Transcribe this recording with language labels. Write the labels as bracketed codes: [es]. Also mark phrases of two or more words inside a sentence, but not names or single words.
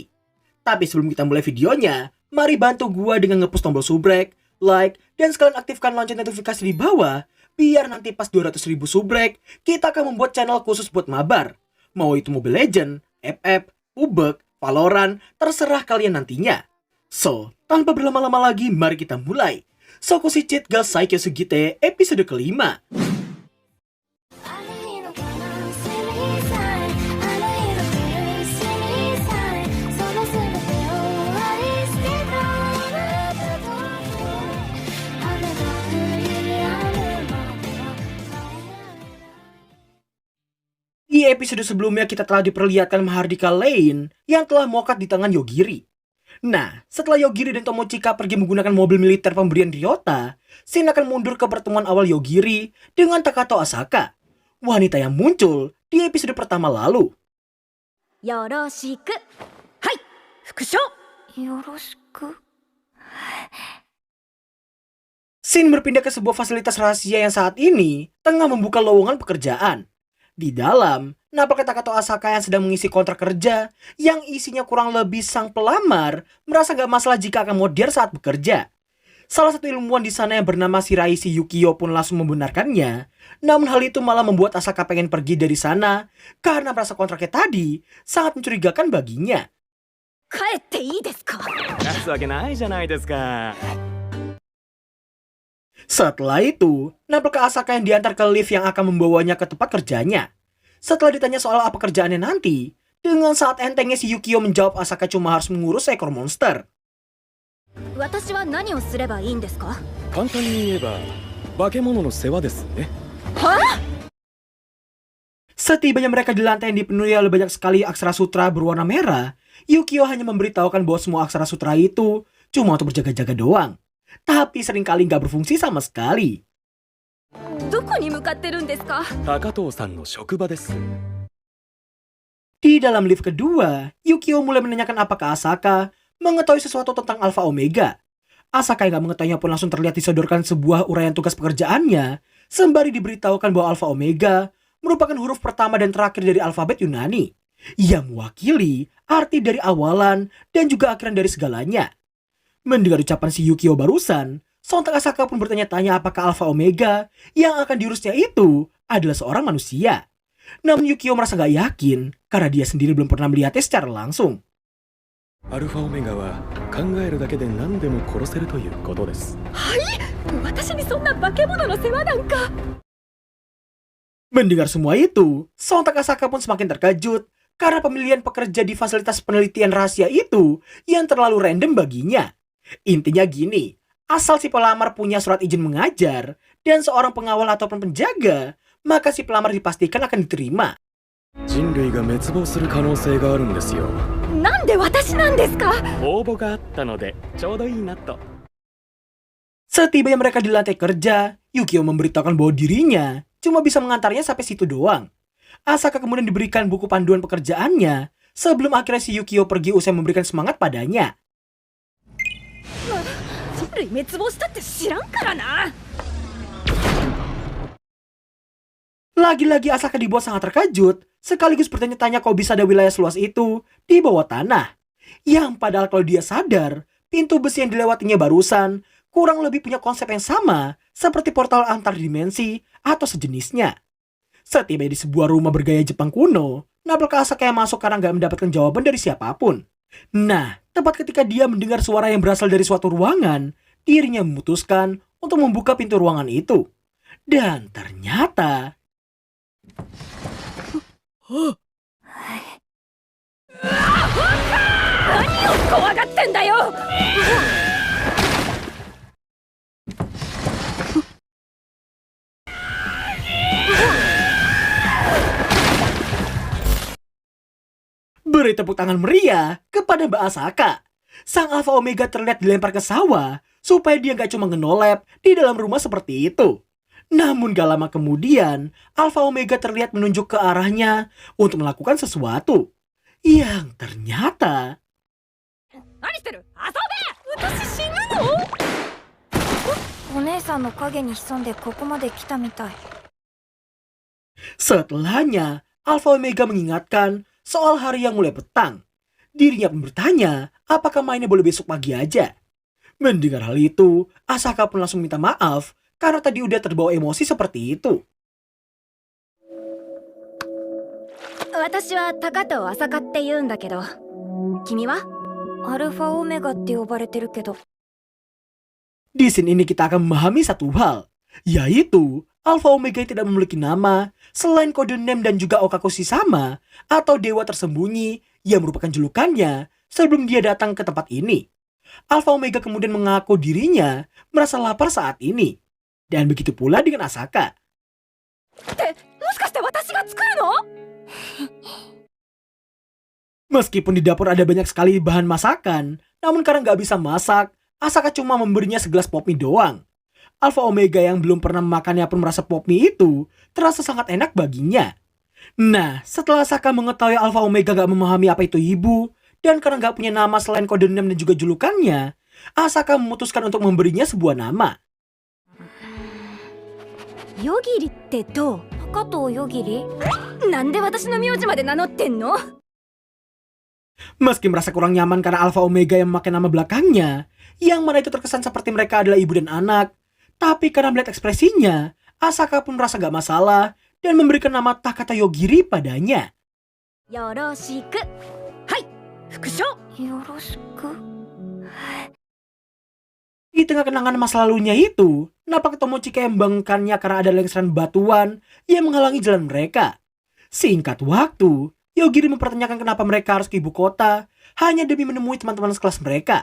[id] Tapi sebelum kita mulai videonya, mari bantu gue dengan nge-push tombol subrek, like, dan sekalian aktifkan lonceng notifikasi di bawah biar nanti pas 200.000 subrek, kita akan membuat channel khusus buat mabar. Mau itu Mobile Legends, FF, PUBG, Valorant, terserah kalian nantinya. So, tanpa berlama-lama lagi, mari kita mulai Sokoshi Cheat Girl Saikyo Sugite episode kelima. [ja] ある日の悲しみさえある日の苦しみさえその全てを愛してたあなたと雨が降り止むまでは帰られない [id] Di episode sebelumnya kita telah diperlihatkan Mahardika Lane yang telah mokat di tangan Yogiri. Nah, setelah Yogiri dan Tomochika pergi menggunakan mobil militer pemberian Ryota, Shin akan mundur ke pertemuan awal Yogiri dengan Takato Asaka, wanita yang muncul di episode pertama lalu. [ja] Yoroshiku. はい、副将. Yoroshiku [id] Shin berpindah ke sebuah fasilitas rahasia yang saat ini tengah membuka lowongan pekerjaan. Di dalam, nampaknya Takato Asaka yang sedang mengisi kontrak kerja yang isinya kurang lebih sang pelamar merasa gak masalah jika akan modern saat bekerja. Salah satu ilmuwan di sana yang bernama Shiraishi Yukio pun langsung membenarkannya. Namun hal itu malah membuat Asaka pengen pergi dari sana karena merasa kontraknya tadi sangat mencurigakan baginya. [ja] 帰っていいですか? 出すわけないじゃないですか。 [id] Setelah itu, nampaknya Asaka yang diantar ke lift yang akan membawanya ke tempat kerjanya. Setelah ditanya soal apa kerjaannya nanti, dengan saat entengnya si Yukio menjawab Asaka cuma harus mengurus seekor monster. [ja] 私は何をすればいいんですか？簡単に言えば化け物の世話ですね。 [id] Setibanya mereka di lantai yang dipenuhi oleh banyak sekali aksara sutra berwarna merah, Yukio hanya memberitahukan bahwa semua aksara sutra itu cuma untuk berjaga-jaga doang. Tapi seringkali nggak berfungsi sama sekali. [ja] どこに向かってるんですか？高藤さんの職場です。 [id] Di dalam lift kedua, Yukio mulai menanyakan apakah Asaka mengetahui sesuatu tentang Alpha Omega. Asaka yang nggak mengetahuinya pun langsung terlihat disodorkan sebuah uraian tugas pekerjaannya, sembari diberitahukan bahwa Alpha Omega merupakan huruf pertama dan terakhir dari alfabet Yunani, yang mewakili arti dari awalan dan juga akhiran dari segalanya. Mendengar ucapan si Yukio barusan, sontak Asaka pun bertanya-tanya apakah Alpha Omega yang akan diurusnya itu adalah seorang manusia. Namun Yukio merasa gak yakin karena dia sendiri belum pernah melihatnya secara langsung. [ja] アルファオメガは考えるだけで何でも殺せるということです。私にそんな化け物の世話なんか。 [id] Mendengar semua itu, sontak Asaka pun semakin terkejut karena pemilihan pekerja di fasilitas penelitian rahasia itu yang terlalu random baginya. Intinya gini, asal si pelamar punya surat izin mengajar dan seorang pengawal ataupun penjaga, maka si pelamar dipastikan akan diterima. [ja] 人類が滅亡する可能性があるんですよ。なんで私なんですか？応募があったのでちょうどいいなと。 [id] Setibanya mereka di lantai kerja, Yukio memberitahukan bahwa dirinya cuma bisa mengantarnya sampai situ doang. Asaka kemudian diberikan buku panduan pekerjaannya sebelum akhirnya si Yukio pergi usai memberikan semangat padanya. [ja] 人類滅亡したって知らんからな。 [id] Lagi-lagi Asaka dibuat sangat terkejut, sekaligus bertanya-tanya kok bisa ada wilayah seluas itu di bawah tanah. Yang padahal kalau dia sadar, pintu besi yang dilewatinya barusan kurang lebih punya konsep yang sama seperti portal antar dimensi atau sejenisnya. Setiba di sebuah rumah bergaya Jepang kuno, Nabila Asaka yang masuk karena nggak mendapatkan jawaban dari siapapun. Nah, tepat ketika dia mendengar suara yang berasal dari suatu ruangan, dirinya memutuskan untuk membuka pintu ruangan itu. Dan ternyata... [ja] 怖がってんだよ。 [id] Beri tepuk tangan meriah kepada Mbak Asaka. Sang Alpha Omega terlihat dilempar ke sawah supaya dia gak cuma ngenolep di dalam rumah seperti itu. Namun gak lama kemudian, Alpha Omega terlihat menunjuk ke arahnya untuk melakukan sesuatu. Yang ternyata... [ja] 何してる？遊べ！私死ぬの？お姉さんの影に潜んでここまで来たみたい。 [id] Setelahnya, Alpha Omega mengingatkan soal hari yang mulai petang. Dirinya pun bertanya, apakah mainnya boleh besok pagi aja? Mendengar hal itu, Asaka pun langsung minta maaf karena tadi udah terbawa emosi seperti itu. [ja] 私は高藤朝香って言うんだけど、君は？アルファオメガって呼ばれてるけど。 [id] Di scene ini kita akan memahami satu hal, yaitu Alpha Omega tidak memiliki nama selain kode name dan juga [ja] お隠し 様 [id] atau dewa tersembunyi yang merupakan julukannya sebelum dia datang ke tempat ini. Alpha Omega kemudian mengaku dirinya merasa lapar saat ini. Dan begitu pula dengan Asaka. [ja] ってもしかして私が作るの？ [id] Meskipun di dapur ada banyak sekali bahan masakan, namun karena nggak bisa masak, Asaka cuma memberinya segelas pop mie doang. Alpha Omega yang belum pernah memakannya pun merasa pop mie itu terasa sangat enak baginya. Nah, setelah Asaka mengetahui Alpha Omega gak memahami apa itu ibu, dan karena gak punya nama selain kode name dan juga julukannya, Asaka memutuskan untuk memberinya sebuah nama. [ja] ヨギリってどう？高藤よぎり？なんで私の名字まで名乗ってんの？ [id] Meski merasa kurang nyaman karena Alpha Omega yang memakai nama belakangnya, yang mana itu terkesan seperti mereka adalah ibu dan anak, tapi karena melihat ekspresinya, Asaka pun merasa gak masalah dan memberikan nama Takata Yogiri padanya. [ja] よろしく。はい、副将。よろしく。 [id] Di tengah kenangan masa lalunya itu, nampak Tomochika yang membangkannya karena ada lengseran batuan yang menghalangi jalan mereka. Singkat waktu, Yogiri mempertanyakan kenapa mereka harus ke ibu kota hanya demi menemui teman-teman sekelas mereka.